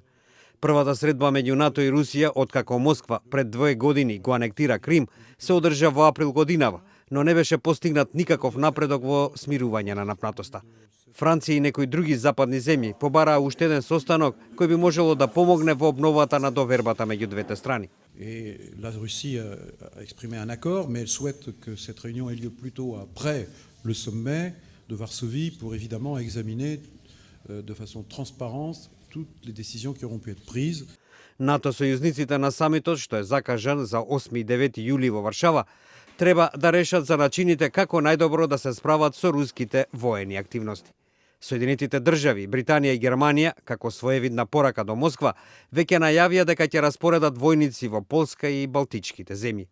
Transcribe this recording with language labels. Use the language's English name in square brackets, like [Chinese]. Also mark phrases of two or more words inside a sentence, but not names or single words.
[Macedonian] Првата средба меѓу НАТО и Русија, откако Москва пред 2 години го анектира Крим, се одржа во април годинава, но не беше постигнат никаков напредок во смирување на напнатоста. Франција и некои други западни земји побараа уште еден состанок кој би можело да помогне во обновата на довербата меѓу двете страни. [French] Et la Russie a exprimé un accord, mais elle souhaite que cette réunion ait lieu plutôt après le sommet de Varsovie pour évidemment examiner de façon transparente toutes les décisions qui auront pu être prises. [Macedonian] НАТО сојузниците на самитот, што е закажан за 8 и 9 јули во Варшава, треба да решат за начините како најдобро да се справат со руските воени активности. Соединетите држави, Британија и Германија, како своевидна порака до Москва, веќе најавија дека ќе распоредат војници во Полска и Балтичките земји.